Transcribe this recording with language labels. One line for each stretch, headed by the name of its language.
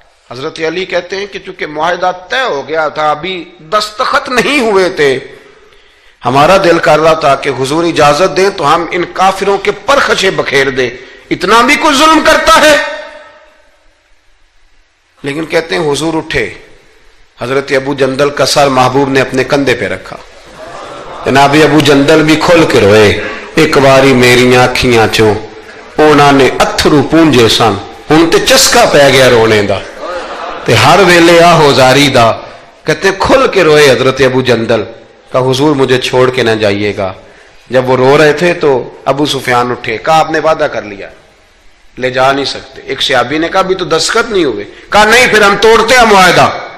Urdu: حضرت علی کہتے ہیں کہ چونکہ معاہدہ طے ہو گیا تھا، ابھی دستخط نہیں ہوئے تھے، ہمارا دل کر رہا تھا کہ حضور اجازت دیں تو ہم ان کافروں کے پرخچے بکھیر دیں، اتنا بھی کوئی ظلم کرتا ہے. لیکن کہتے ہیں حضور اٹھے، حضرت ابو جندل کا سر محبوب نے اپنے کندھے پہ رکھا. جناب ابو جندل بھی کھل کے روئے.
Punjabi: ایک باری میری آنکھیاں چوں انہاں نے اتھرو پونجے سن، ہن تے چسکا پہ گیا رونے دا تے ہر ویلے آہو زاری دا.
Urdu: کہتے ہیں کھل کے روئے حضرت ابو جندل کہ حضور مجھے چھوڑ کے نہ جائیے گا. جب وہ رو رہے تھے تو ابو سفیان اٹھے، کہا آپ نے وعدہ کر لیا لے جا نہیں سکتے. ایک صحابی نے کہا بھی تو دستخط نہیں ہوئے. کہا نہیں پھر ہم توڑتے ہیں معاہدہ.